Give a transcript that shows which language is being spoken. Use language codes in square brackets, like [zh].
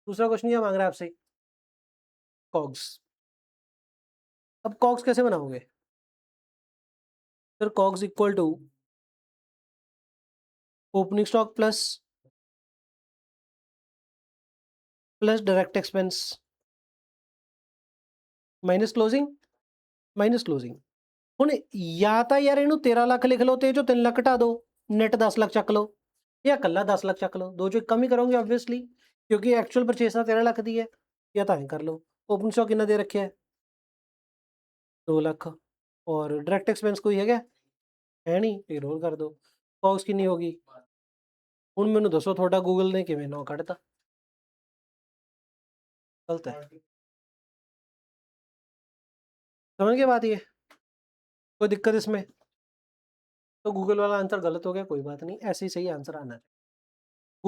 [hi] दूसरा क्वेश्चन क्या मांग रहा है आपसे, कॉग्स। अब कॉग्स कैसे बनाओगे, sir COGS equal to opening stock plus direct expense minus closing. [pa] ਹੁਣ ਜਾਂ ਤਾਂ ਯਾਰ ਇਹਨੂੰ 13 ਲੱਖ ਲਿਖ ਲਓ ਤੇ ਇਹ ਚੋਂ 3 ਲੱਖ ਘਟਾ ਦਿਓ, ਨੈਟ 10 ਲੱਖ ਚੱਕ ਲਓ, ਜਾਂ ਇਕੱਲਾ 10 ਲੱਖ ਚੱਕ ਲਓ, ਦੋ ਚੋਂ ਇੱਕ ਕਮ ਹੀ ਕਰੋਗੇ ਆਬਵੀਅਸਲੀ, ਕਿਉਂਕਿ ਐਕਚੁਅਲ ਪਰਚੇਸ ਤਾਂ 13 ਲੱਖ ਦੀ ਹੈ। ਜਾਂ ਤਾਂ ਐਂ ਕਰ ਲਓ, ਓਪਨ ਸਟॉक ਕਿੰਨਾ ਦੇ ਰੱਖਿਆ, 2 ਲੱਖ, ਔਰ ਡਾਇਰੈਕਟ ਐਕਸਪੈਂਸ ਕੋਈ ਹੈਗਾ ਹੈ ਨਹੀਂ, ਇਹ ਰੋਲ ਕਰ ਦਿਓ। ਕੌਸਟ ਕਿੰਨੀ ਹੋ ਗਈ, ਹੁਣ ਮੈਨੂੰ ਦੱਸੋ ਤੁਹਾਡਾ ਗੂਗਲ ਨੇ ਕਿਵੇਂ 9 ਕੱਢਤਾ, [hi] गलत है, समझ के बात ये, कोई दिक्कत इसमें, तो गूगल वाला आंसर गलत हो गया, कोई बात नहीं, ऐसे ही सही आंसर आना है।